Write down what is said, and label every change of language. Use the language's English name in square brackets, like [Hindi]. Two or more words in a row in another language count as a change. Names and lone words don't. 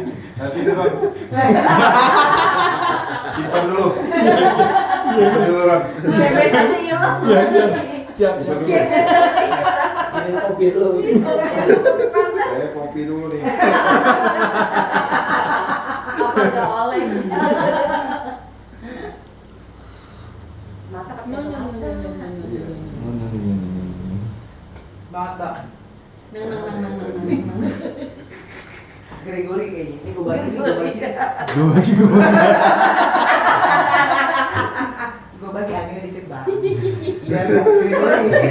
[Indonesian] Nah, sini Ron. Simpan dulu. Simpan dulu Ron. Bebek aja hilang. Iya, iya. Siap, Simpan siap. dulu. ini kopi dulu. Saya kopi dulu nih. Apa udah oleng? Mata Nyo, nyo, nyo, nyo, nyo, nyo. Iya. Semangat bang. Neng. Gregory kayaknya. Ini gue bagi, gue bagi. Gue bagi anginnya dikit bang. Biar Gregory.